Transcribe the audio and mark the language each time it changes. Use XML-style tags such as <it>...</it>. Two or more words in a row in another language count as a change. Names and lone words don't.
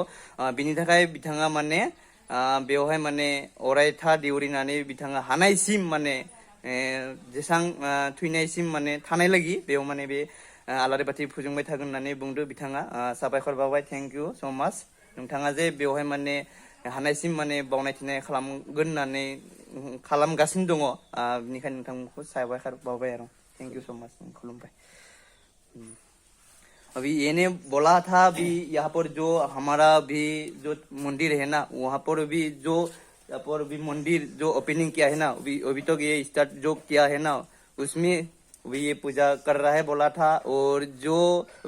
<brx>बिनि थाखाय बिथाङा माने बेवहाय माने अरायथा देउरिनानै बिथाङा हानायसिम माने जेसां थैनायसिम माने थानाय लागि बेयाव माने बे आलारि बाथि फोजोंबाय थागोन होननानै बुंदो बिथाङा। साबायखर बावबाय,</brx> <en>thank you so much.</en> <brx>नोंथाङा जे बेवहाय माने हानायसिम माने बावनाय थिनाय खालामगोन होननानै खालामगासिनो दङ बेनिखायनो नोंथांखौ साबायखर बावबाय</brx> <hi>आरो</hi> <en>thank you so much</en> <brx>खुलुमबाय</brx> <hi>अभी ये बोला था अभी यहाँ पर जो हमारा भी जो मंदिर है ना वहाँ पर भी जो यहाँ पर भी मंदिर जो ओपनिंग किया है ना अभी तो ये स्टार्ट जो किया है ना उसमें अभी ये पूजा कर रहा है बोला था और जो अभी</hi>